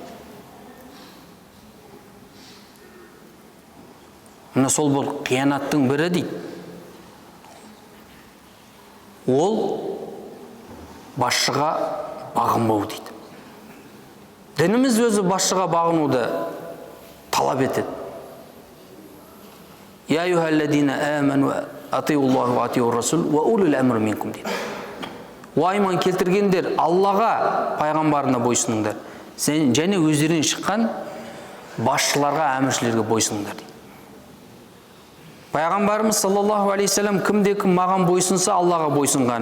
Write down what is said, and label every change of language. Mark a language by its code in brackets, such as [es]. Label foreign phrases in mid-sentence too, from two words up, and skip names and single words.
[kk] Мына сол бұл қиянаттың бірі дейді. Ол басшыға бағынбау дейді. Дініміз өзі басшыға бағынуды талап етеді. [ar] يا أيها الذين آمنوا أطيعوا الله وأطيعوا الرسول وأولي الأمر منكم дейді. [kk] Уайман келтіргендер, Аллаға, пайғамбарына бойсыныңдар. Және өздерінен шыққан басшыларға, әміршілерге бойсыныңдар дейді. Пайғамбарымыз [ar] صلى الله عليه وسلم [kk] кімде-кім маған бойсынса, Аллаға бойсынғаны.